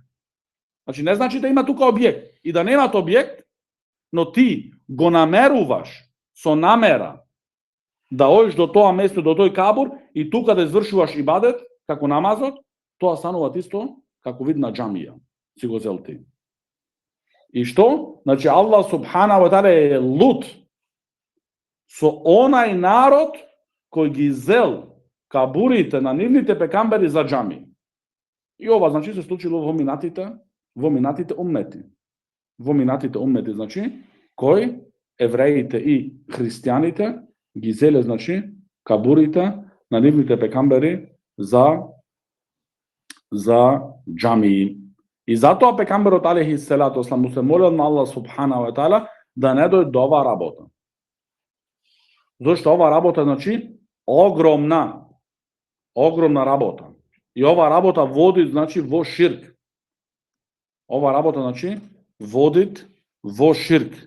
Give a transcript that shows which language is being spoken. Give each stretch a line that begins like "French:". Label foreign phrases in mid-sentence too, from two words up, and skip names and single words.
Macedonian: Значи не значи да има тука објект и да немат објект, но ти го намеруваш со намера да одиш до тоа место, до тој кабур и тука да извршуваш ибадет, како намазот, тоа станува исто како вид на џамија. Си го зел ти. И што? Значи Аллах
Arabic: سبحانه وتعالى
Macedonian: е лут со онај народ кој ги зел кабурите на нивните пекамбери за џами. И ова значи се случило во минатите уммети. Во минатите уммети, значи, кој евреите и христијаните ги зеле, значи, кабурите на нивните пекамбери за џамии. И затоа пекамберот
Arabic: عليه الصلاة والسلام
Macedonian: му се молел на Аллах
Arabic: سبحانه وتعالى
Macedonian: да не дојде до оваа работа. Зошто оваа работа, значи, огромна работа. И оваа работа води, значи, во ширк. Оваа работа, значи, води во ширк.